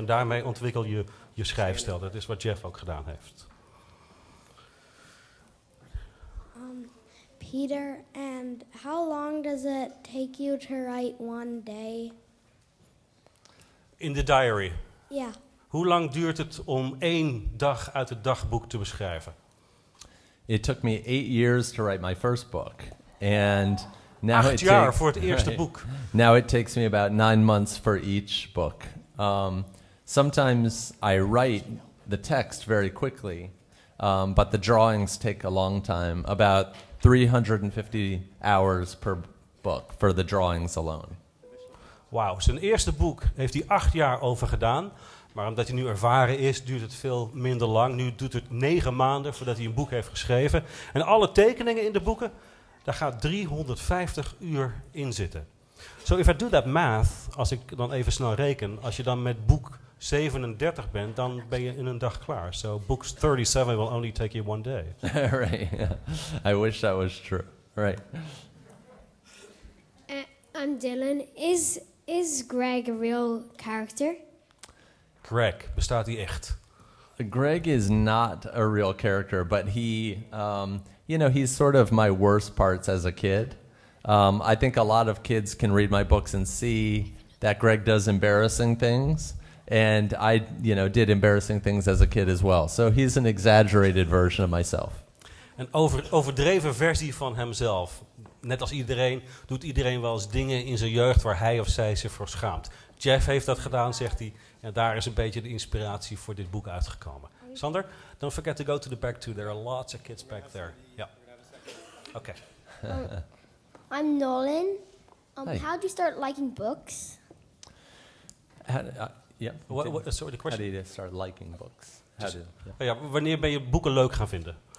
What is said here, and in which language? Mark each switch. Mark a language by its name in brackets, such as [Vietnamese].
[Dutch] En daarmee ontwikkel je je schrijfstijl. Dat is wat Jeff ook gedaan heeft. [English] Peter, and how long does it take you to write one day? In the diary. [Dutch] Ja. Hoe lang duurt het om 1 dag uit het dagboek te beschrijven? [English] It took me 8 years to write my first book. And now [Dutch] 8 jaar voor het eerste boek. [English] Now it takes me about 9 months for each book. Sometimes I write the text very quickly, but the drawings take a long time, about 350 hours per book for the drawings alone. [Dutch] Wauw, zijn eerste boek heeft hij 8 jaar over gedaan. Maar omdat hij nu ervaren is, duurt het veel minder lang. Nu doet het 9 maanden voordat hij een boek heeft geschreven. En alle tekeningen in de boeken, daar gaat 350 uur in zitten. [English] So if I do that math, [Dutch] als ik dan even snel reken, als je dan met boek 37 bent, dan ben je in een dag klaar. [English] So book 37 will only take you 1 day. Right. Yeah. I wish that was true. Right. I'm Dylan. Is Greg a real character? [Dutch] Greg, bestaat hij echt? [English] Greg is not a real character, but he, he's sort of my worst parts as a kid. I think a lot of kids can read my books and see that Greg does embarrassing things. And I, did embarrassing things as a kid as well. So he's an exaggerated version of myself. [Dutch] Een overdreven versie van hemzelf. Net als iedereen doet iedereen wel eens dingen in zijn jeugd waar hij of zij zich voor schaamt. Jeff heeft dat gedaan, zegt hij. En daar is een beetje de inspiratie voor dit boek uitgekomen. [English] Sander, don't forget to go to the back too. There are lots of kids back there. Yeah. Okay. I'm Nolan. Hi. How did you start liking books? Yeah. Sorry, the question? How did you start liking books? [Dutch] Wanneer ben je boeken leuk gaan vinden?